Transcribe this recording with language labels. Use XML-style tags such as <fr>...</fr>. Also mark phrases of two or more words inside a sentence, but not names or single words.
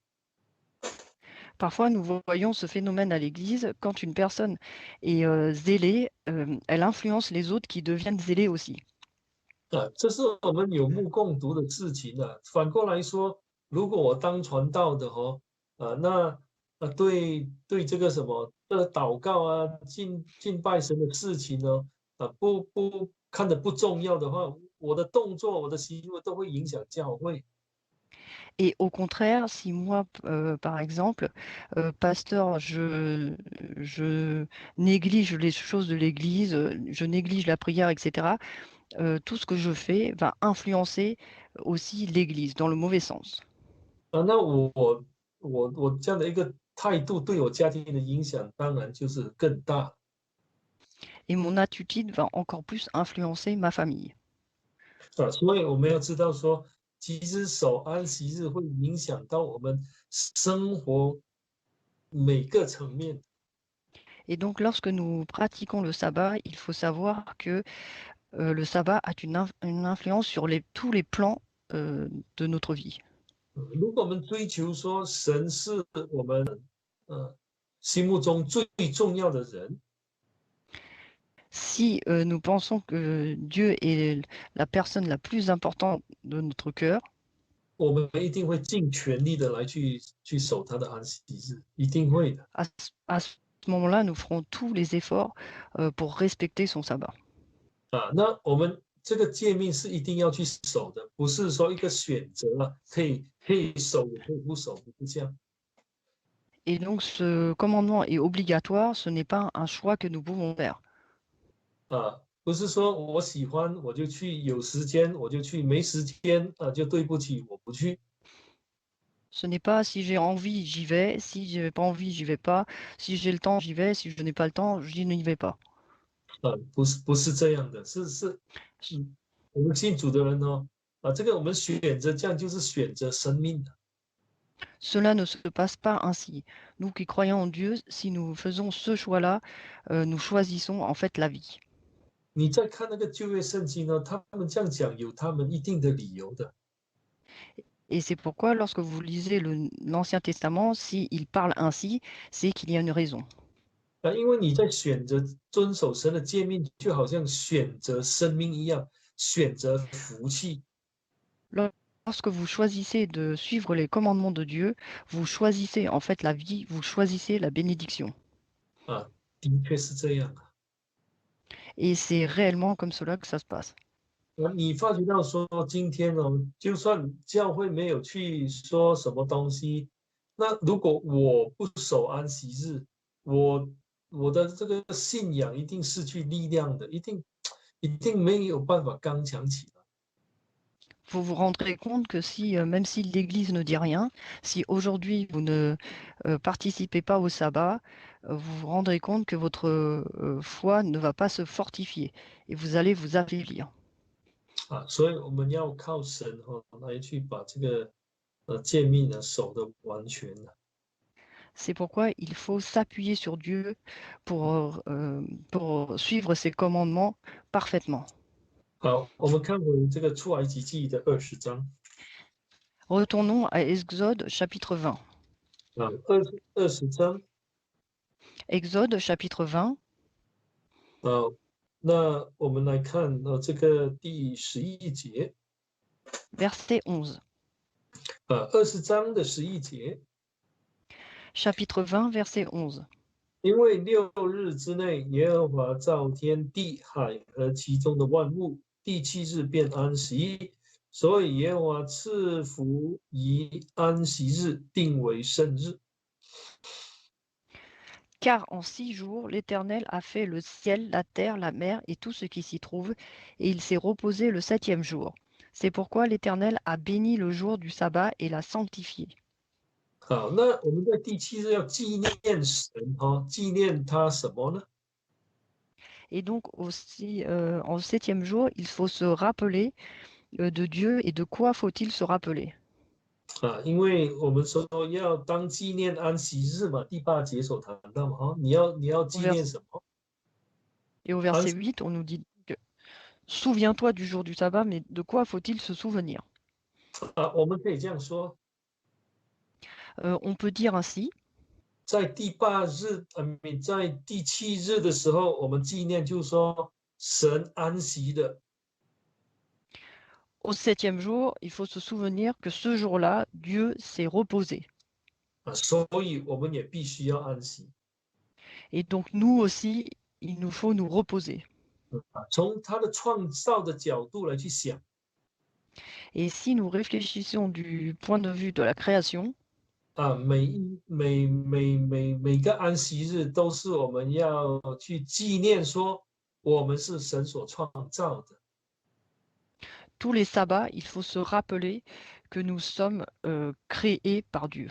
<fr>Parfois, nous voyons ce phénomène à l'Église. Quand une personne est zélée, elle influence les autres qui deviennent zélés aussi.</fr> <zh>这是我们有目共睹的事情啊。反过来说，如果我当传道的对这个什么祷告啊、敬拜神的事情呢，不看得不重要的话，我的动作、我的行为都会影响教会。</zh> <fr>Et au contraire, si moi, par exemple, pasteur, je néglige les choses de l'Église, je néglige la prière, etc., tout ce que je fais va influencer aussi l'Église dans le mauvais sens.</fr> <zh>那我这样的一个态度对我家庭的影响，当然就是更大。</zh> <fr>Et mon attitude va encore plus influencer ma famille.</fr> <zh>所以我们要知道说，其实守安息日会影响到我们生活每个层面。</zh> <fr>Et donc, lorsque nous pratiquons le sabbat, il faut savoir que le sabbat a une influence sur tous les plans de notre vie.</fr> <zh>如果我们追求说神是我们心目中最重要的人，</zh> <fr>Si nous pensons que Dieu est la personne la plus importante de notre cœur,</fr> <zh>我们一定会尽全力的来去守他的安息日，一定会的。</zh> <fr>à ce moment-là, nous ferons tous les efforts pour respecter son sabbat.</fr> <zh>那我们这个诫命是一定要去守的，不是说一个选择可以守也可以不守，不是这样。</zh> <fr>Et donc, ce commandement est obligatoire, ce n'est pas un choix que nous pouvons faire.</fr> <zh>不是说我喜欢我就去，有时间我就去，没时间就对不起，我不去。</zh> <fr>Ce n'est pas si j'ai envie, j'y vais, si je n'ai pas envie, j'y vais pas, si j'ai le temps, j'y vais, si je n'ai pas le temps, je n'y vais pas.</fr> <zh>不是这样的，我们信主的人这个我们选择这样就是选择生命的。</zh> <fr>Cela ne se passe pas ainsi. Nous qui croyons en Dieu, si nous faisons ce choix-là, nous choisissons en fait la vie.</fr> <zh>你再看那个旧约圣经呢，他们这样讲有他们一定的理由的。</zh> <fr>Et c'est pourquoi lorsque vous lisez l'Ancien Testament, s'il parle ainsi, c'est qu'il y a une raison.</fr> <zh>因为你在选择遵守神的诫命，就好像选择生命一样，选择福气。</zh> <fr>Lorsque vous choisissez de suivre les commandements de Dieu, vous choisissez en fait la vie, vous choisissez la bénédiction.</fr> <zh>的确是这样。</zh> <fr>Et c'est réellement comme cela que ça se passe.</fr> <zh>你发觉到说，今天就算教会没有去说什么东西，那如果我不守安息日，我我的这个信仰一定失去力量的，一定没有办法刚强起来。</zh> <fr>Vous vous rendrez compte que si, même si l'Église ne dit rien, si aujourd'hui vous ne participez pas au sabbat, vous vous rendrez compte que votre foi ne va pas se fortifier et vous allez vous affaiblir.</fr> <zh>所以我们要靠神来去把这个诫命呢守得完全的。</zh> <fr>C'est pourquoi il faut s'appuyer sur Dieu pour suivre ses commandements parfaitement.</fr> <zh>好，我们看回这个出埃及记的20章</zh> <fr>Retournons à Exode chapitre 20.</fr> <zh>20章</zh> <fr>Exode chapitre 20,</fr> <zh>那我们来看这个第11节</zh> <fr>verset 11.</fr> <zh>20章的11节，</zh> <fr>Chapitre 20, verset 11.</fr> <zh>因为6日之内，耶和华造天地海和其中的万物，第7日便安息，所以耶和华赐福以安息日，定为圣日。</zh> <fr>Car en 6 jours, l'Éternel a fait le ciel, la terre, la mer et tout ce qui s'y trouve, et il s'est reposé le 7e jour. C'est pourquoi l'Éternel a béni le jour du sabbat et l'a sanctifié.</fr> <zh>好，那我们在第7日要纪念神纪念他什么呢？</zh> <fr>Et donc aussi, en 7e jour, il faut se rappeler de Dieu. Et de quoi faut-il se rappeler?</fr> <zh>因为我们说要当纪念安息日嘛，第8节所谈到嘛，你要</zh> <fr>Au</fr> <zh>纪</zh> <fr>vers-</fr> <zh>念什么？</zh> <fr>Et au</fr> <zh>安</zh> <fr>verset 8, on nous dit que souviens-toi du jour du sabbat, mais de quoi faut-il se souvenir?</fr> <zh>我们可以这样说，</zh> <fr>On peut dire ainsi,</fr> <zh>在第8日，在第7日的时候，我们纪念，就是说神安息的</zh> <fr>au 7e jour, il faut se souvenir que ce jour-là, Dieu s'est reposé.</fr> <zh>所以我们也必须要安息</zh> <fr>Et donc nous aussi, il nous faut nous reposer.</fr> <zh>从他的创造的角度来去想</zh> <fr>Et si nous réfléchissons du point de vue de la création,</fr> <zh>每个安息日都是我们要去纪念，说我们是神所创造的。</zh> <fr>tous les sabbats, il faut se rappeler que nous sommes créés par Dieu.</fr>